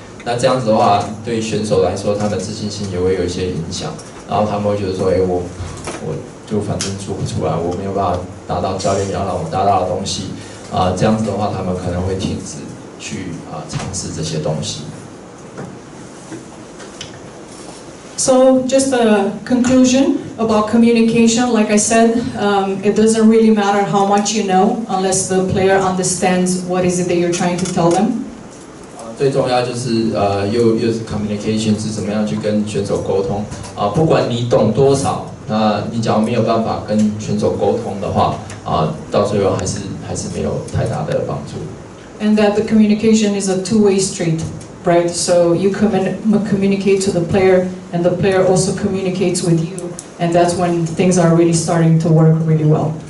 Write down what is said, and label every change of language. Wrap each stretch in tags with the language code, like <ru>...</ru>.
<zh>那这样子的话，对选手来说，他们自信心也会有一些影响，然后他们会觉得说，我就反正做不出来，我没有办法达到教练要让我达到的东西。这样子的话，他们可能会停止去尝试这些东西。</zh> <en>So just a conclusion about communication. Like I said, it doesn't really matter how much you know unless the player understands what is it that you're trying to tell them.</en> <zh>最重要就是又是 communication 是怎么样去跟选手沟通不管你懂多少，那你只要没有办法跟选手沟通的话到最后还是没有太大的帮助。</zh> <en>And that the communication is a two-way street, right? So you communicate to the player, and the player also communicates with you, and that's when things are really starting to work really well.</en>